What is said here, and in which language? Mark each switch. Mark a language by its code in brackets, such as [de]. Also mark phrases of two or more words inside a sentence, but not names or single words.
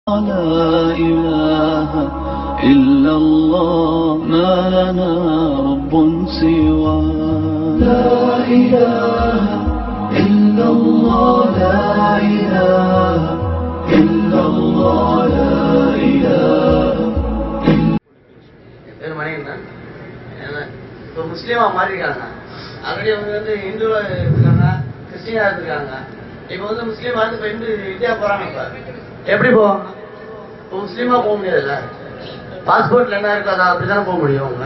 [ar] لا إله إلا الله ما لنا رب سوى لا إله إلا الله لا إله إلا الله لا إله [ta] இப்போ முஸ்லீமா மாறிருக்காங்க. ஆல்ரெடி அவங்க வந்து இந்துவா இருக்காங்க, கிறிஸ்டினா இருக்காங்க. இப்போ வந்து முஸ்லீமா வந்து இப்போ இந்தியா போறாங்க. இப்போ எப்படி போவாங்க? இப்போ முஸ்லீமா போக முடியாதுல்ல, பாஸ்போர்ட்ல என்ன இருக்கோ அதை அப்படித்தானே போக முடியும் அவங்க.